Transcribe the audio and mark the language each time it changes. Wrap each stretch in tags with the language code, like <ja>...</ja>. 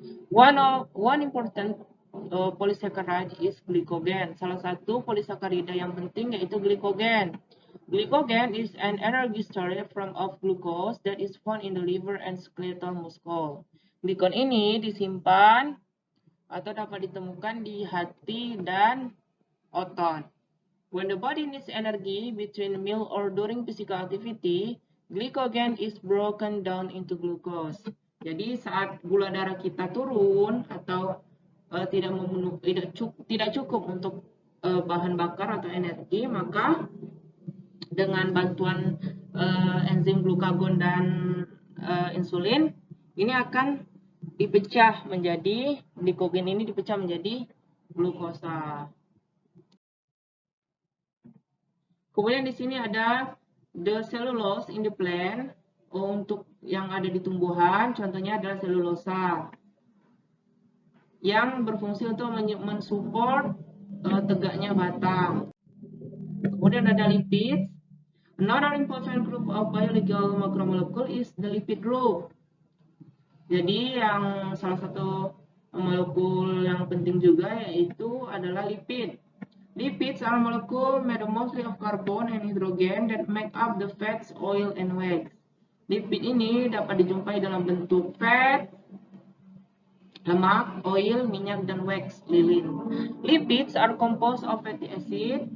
<en>One important polysaccharide is glycogen.</en> <id>Salah satu polisakarida yang penting yaitu glycogen.</id> <en>Glycogen is an energy storage form of glucose that is found in the liver and skeletal muscle.</en> <id>Glikon ini disimpan atau dapat ditemukan di hati dan otot.</id> <en>When the body needs energy between meal or during physical activity, glycogen is broken down into glucose.</en> <id>Jadi saat gula darah kita turun atau tidak cukup untuk bahan bakar atau energi, maka dengan bantuan enzim glukagon dan insulin ini akan dipecah menjadi glikogen ini dipecah menjadi glukosa. Kemudian di sini ada</id> <en>the cellulose in the plant.</en> <id>Untuk yang ada di tumbuhan, contohnya adalah selulosa yang berfungsi untuk mensupport tegaknya batang. Kemudian ada lipid.</id> <en>Another important group of biological macromolecule is the lipid group.</en> <id>Jadi yang salah satu molekul yang penting juga yaitu adalah lipid.</id> <en>Lipids are molecules made mostly of carbon and hydrogen that make up the fats, oil, and wax.</en> <id>Lipid ini dapat dijumpai dalam bentuk fat, lemak, oil, minyak, dan wax, lilin.</id> <en>Lipids are composed of fatty acid.</en>